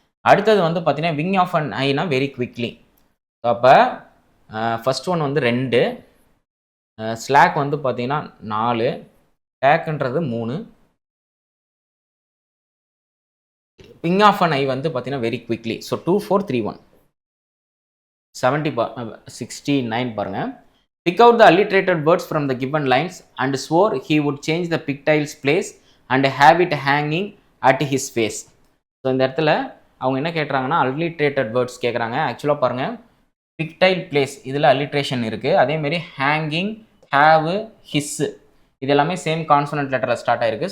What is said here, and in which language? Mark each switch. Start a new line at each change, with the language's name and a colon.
Tamil: அடுத்தது வந்து பார்த்தீங்கன்னா wing of an Aina very quickly. So அப்போ ஃபஸ்ட் ஒன் வந்து 2, ஸ்லாக் வந்து பார்த்தீங்கன்னா 4, டேக்குன்றது 3, விங் ஆஃப் அன் ஐ வந்து பார்த்தீங்கன்னா வெரி குவிக்லி. ஸோ 2, 4, 3, 1. 69 பாருங்கள்.
English: Pick out the alliterated words from the given lines and swore he would change the pigtail's place and have it hanging at his face.
Tamil: So இந்த இடத்துல அவங்க என்ன கேட்குறாங்கன்னா alliterated words கேட்குறாங்க. ஆக்சுவலாக பாருங்கள், pigtail place இதில் alliteration இருக்குது. அதேமாரி hanging, have, his இது எல்லாமே சேம் கான்சோனன்ட் லெட்டரில் ஸ்டார்ட் ஆகிருக்கு.